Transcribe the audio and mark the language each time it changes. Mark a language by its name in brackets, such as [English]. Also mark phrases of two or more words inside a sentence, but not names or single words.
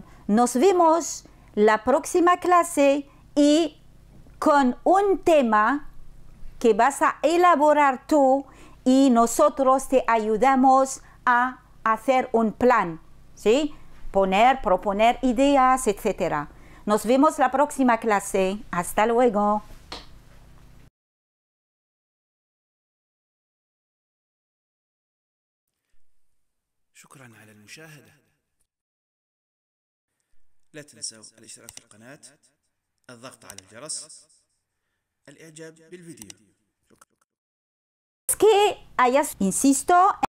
[Spanish] Nos vemos la próxima clase y con un tema que vas a elaborar tú y nosotros te ayudamos a hacer un plan, ¿sí? Proponer ideas, etc. Nos vemos la próxima clase. Hasta luego. [Arabic] شكرا على المشاهدة. لا تنسوا الاشتراك في القناة، الضغط على الجرس، الإعجاب بالفيديو. [Spanish] Es que hayas, insisto,